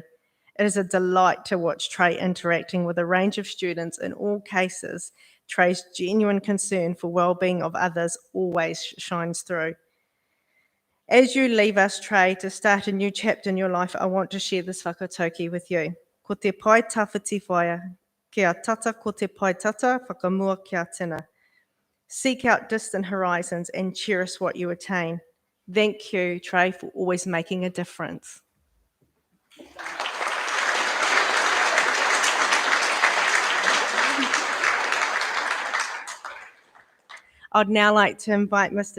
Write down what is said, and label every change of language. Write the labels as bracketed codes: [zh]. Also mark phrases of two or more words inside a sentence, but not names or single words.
[en] It is a delight to watch Trey interacting with a range of students. In all cases, Trey's genuine concern for well-being of others always shines through. As you leave us, Trey, to start a new chapter in your life, I want to share this whakatauki with you. [mi] Ko te pai tawhiti whaia, kia tata ko te pai tata, whakamua kia tina. [en] Seek out distant horizons and cherish what you attain. Thank you, Trey, for always making a difference. I'd now like to invite Mr.